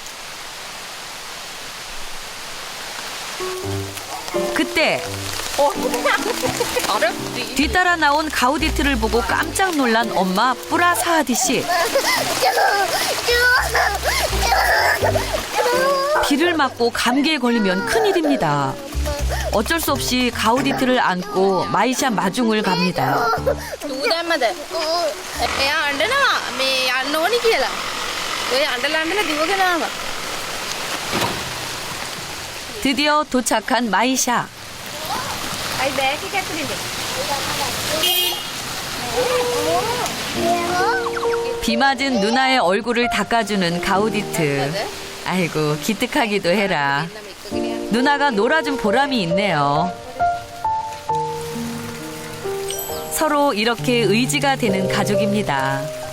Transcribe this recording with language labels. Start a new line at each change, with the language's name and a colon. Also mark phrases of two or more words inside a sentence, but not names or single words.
Korean: 그때 뒤따라 나온 가우디트를 보고 깜짝 놀란 엄마 뿌라 사하디 씨. 비를 맞고 감기에 걸리면 큰일입니다. 어쩔 수 없이 가우디트를 안고 마이샤 마중을 갑니다.
Sinhala: දූ දැම්මද? එයා අඬනවා මේ යන්න ඕනි කියලා. ඔය අඬලා දිවගෙන ආවා.
Korean: 드디어 도착한 마이샤.
Sinhala: අයි බෑග් එක ඇතුළේද?
Korean: 비 맞은 누나의 얼굴을 닦아주는 가우디트. 아이고 기특하기도 해라. 누나가 놀아준 보람이 있네요. 서로 이렇게 의지가 되는 가족입니다.